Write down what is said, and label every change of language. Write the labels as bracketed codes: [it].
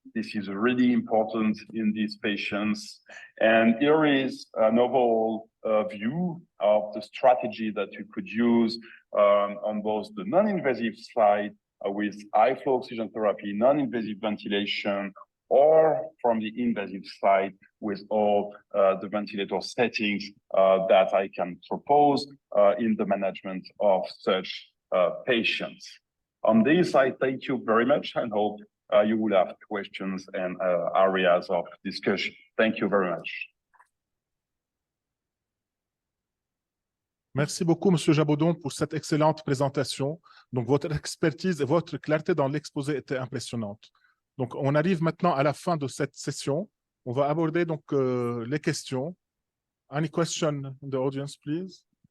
[en] This is really important in these patients. And here is an overall view of the strategy that you could use on both the non-invasive side with high flow oxygen therapy, non-invasive ventilation, or from the invasive side with all the ventilator settings that I can propose in the management of such patients. On this, I thank you very much and hope you will have questions and areas of discussion. Thank you very much. [fr] Merci beaucoup, Monsieur Jabaudon, pour cette excellente présentation. Donc, votre expertise et votre clarté dans l'exposé étaient impressionnantes. Donc, on arrive maintenant à la fin de cette session. On va aborder donc les questions. [en] Any question in the audience, please?